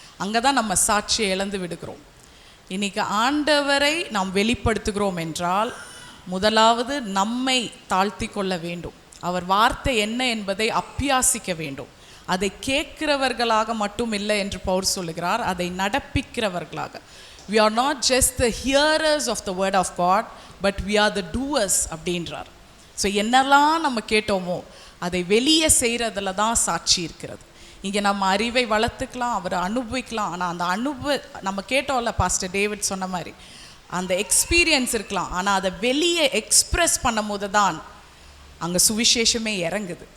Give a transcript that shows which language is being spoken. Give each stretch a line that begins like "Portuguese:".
Tamil: அங்கே தான் நம்ம சாட்சியை இழந்து விடுகிறோம். இன்றைக்கி ஆண்டவரை நாம் வெளிப்படுத்துகிறோம் என்றால் முதலாவது நம்மை தாழ்த்தி கொள்ள வேண்டும். அவர் வார்த்தை என்ன என்பதை அபியாசிக்க வேண்டும். அதை கேட்கிறவர்களாக மட்டும் இல்லை என்று பவுல் சொல்லுகிறார், அதை நடப்பிக்கிறவர்களாக.
English: We are not just the hearers of the word of God, but we are the doers
Tamil: அப்படின்றார். ஸோ என்னெல்லாம் நம்ம கேட்டோமோ அதை வெளியே செய்கிறதுல தான் சாட்சி இருக்கிறது. இங்கே நம்ம அறிவை வளர்த்துக்கலாம், அவரை அனுபவிக்கலாம். ஆனால் அந்த நம்ம கேட்டோம்ல, பாஸ்டர் டேவிட் சொன்ன மாதிரி அந்த எக்ஸ்பீரியன்ஸ் இருக்கலாம், ஆனால் அதை வெளியே எக்ஸ்ப்ரெஸ் பண்ணும் போது தான் அங்கே சுவிசேஷமே இறங்குது.